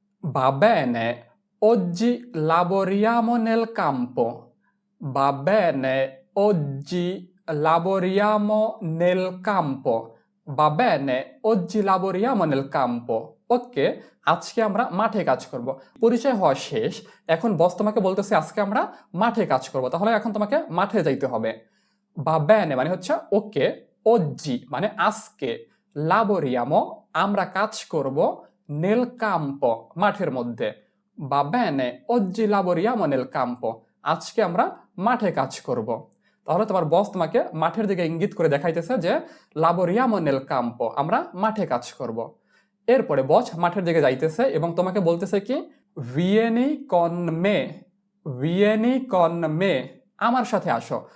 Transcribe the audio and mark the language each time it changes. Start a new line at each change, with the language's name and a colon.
Italian: Va bene, oggi lavoriamo nel campo. Va bene, oggi lavoriamo nel campo. Va bene, oggi lavoriamo nel campo.
Bangla: ওকে, আজকে আমরা মাঠে কাজ করব। পরিচয় হওয়া শেষ, এখন বস তোমাকে বলতেছে আজকে আমরা মাঠে কাজ করব, তাহলে এখন তোমাকে মাঠে যাইতে হবে। Va bene মানে হচ্ছে ওকে, oggi মানে আজকে, lavoriamo আমরা কাজ করব, nel campo মাঠের মধ্যে।
Italian: Va bene, oggi lavoriamo nel campo
Bangla: আজকে আমরা মাঠে কাজ করব। তাহলে তোমার বস তোমাকে মাঠের দিকে ইঙ্গিত করে দেখাইতেছে যে লাবোরিয়ামো নেল কাম্পো, আমরা মাঠে কাজ করব। এরপরে বস মাঠের দিকে যাইতেছে এবং তোমাকে বলতেছে কি ভিয়েনি কন মে, ভিয়েনি কন মে, আমার সাথে আসো।